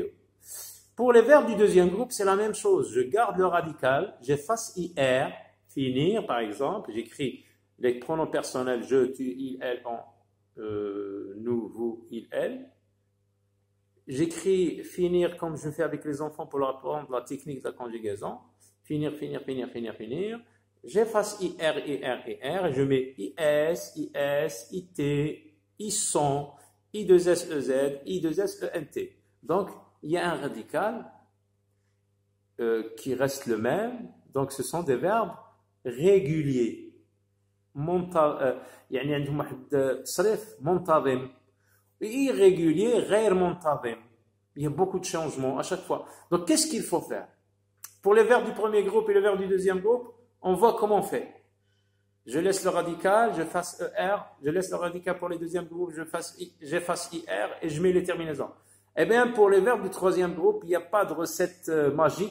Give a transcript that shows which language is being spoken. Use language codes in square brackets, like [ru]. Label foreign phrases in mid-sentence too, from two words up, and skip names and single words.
[fr] Pour les verbes du deuxième groupe, c'est la même chose. Je garde le radical, j'efface IR, finir par exemple, j'écris les pronoms personnels je, tu, il, elle, on, nous, vous, il, elle. J'écris finir comme je fais avec les enfants pour leur apprendre la technique de la conjugaison. Finir, finir, finir, finir, finir. J'efface IR, IR, IR et je mets IS, IS, IT, ISON, I2S, EZ, I2S, ENT. Donc, il y a un radical qui reste le même. Donc, ce sont des verbes réguliers. [ar] يعني عندهم واحد تصريف منتظم. Irrégulier, غير منتظم. [fr] Il y a beaucoup de changements à chaque fois. Donc, qu'est-ce qu'il faut faire? Pour les verbes du premier groupe et les verbes du deuxième groupe, on voit comment on fait. Je laisse le radical, je fasse ER, je laisse le radical pour les deuxièmes groupes, j'efface IR et je mets les terminaisons. Eh bien, pour les verbes du troisième groupe, il n'y a pas de recette magique.